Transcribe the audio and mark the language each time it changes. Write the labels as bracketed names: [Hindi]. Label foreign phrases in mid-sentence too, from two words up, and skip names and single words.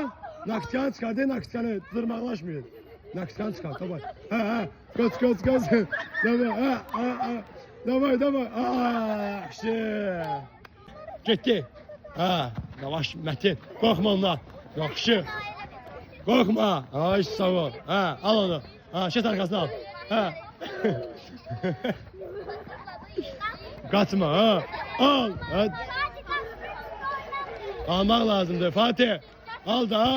[Azerbaijani] Nakçan çıxart. [Turkish] Nakçanı dırmaqlaşmıyor. [Azerbaijani] Nakçan çıxart. Davay. Ha, ha. Kaç. Davay. Ha, ha. Davay. Yaxşı. Getdi. Ha, yavaş Mətin. Qorxma ondan. Yaxşı. [Turkish] Korkma. Ay sağ ol. Ha, al onu. Ha, şet arkasına al. Ha. Kaçma ha. Al. Hadi. Almak lazımdı Fatih. Al da.